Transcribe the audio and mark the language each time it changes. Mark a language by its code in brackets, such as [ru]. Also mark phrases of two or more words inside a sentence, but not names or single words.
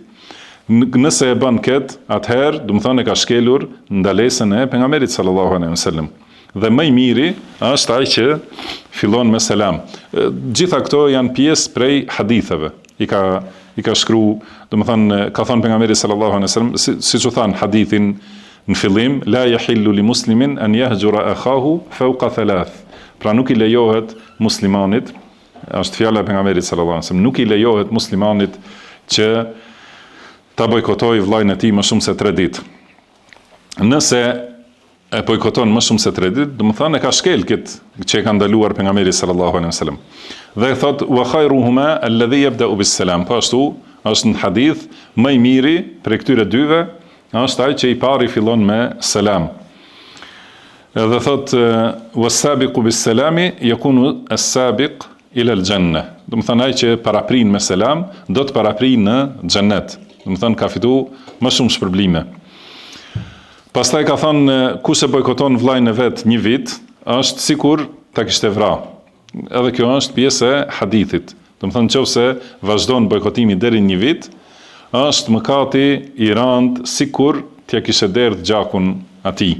[sq] Nëse e bën këtë, atëherë, do të thonë ka shkelur ndalesën e pejgamberit [ar] صلى الله عليه وسلم. [sq] Dhe më i miri është ai që fillon me selam. Gjitha këto janë pjesë prej haditheve. I ka shkruar, do të thonë, ka thënë pejgamberi [ar] صلى الله عليه وسلم, [sq] siç u than hadithin në fillim, [ar] لا يحل لمسلم أن يهجر أخاه فوق 3. [sq] Pra nuk i lejohet muslimanit, është fjala e pejgamberit [ar] صلى الله عليه وسلم, [sq] nuk i lejohet muslimanit që ta bojkotojë vllajën e tij më shumë se 3 ditë. Nëse e bojkoton më shumë se 3 ditë, do të thonë e ka shkel këtë që e ka ndaluar pejgamberi [ar] صلى الله عليه وسلم. [sq] Dhe thot [ar] وخيرهما الذي يبدأ بالسلام. [sq] Po ashtu është në hadith më i miri për këtyre dyve është ai që i pari fillon me selam. Dhe thot [ar] والسابق بالسلام يكون السابق إلى الجنة. [sq] Do të thonë ai që paraprin me selam do të paraprin në xhennet. Do të thonë ka fituar më shumë shpërblime. Pastaj ka thënë kush e bojkoton vllajën e vet 1 vit, është sikur ta kishte vrarë. Edhe kjo është pjesë e hadithit. Do të thonë nëse vazhdon bojkotimi deri 1 vit, është mëkati i rënd sikur t'ia kishte derdh gjakun atij.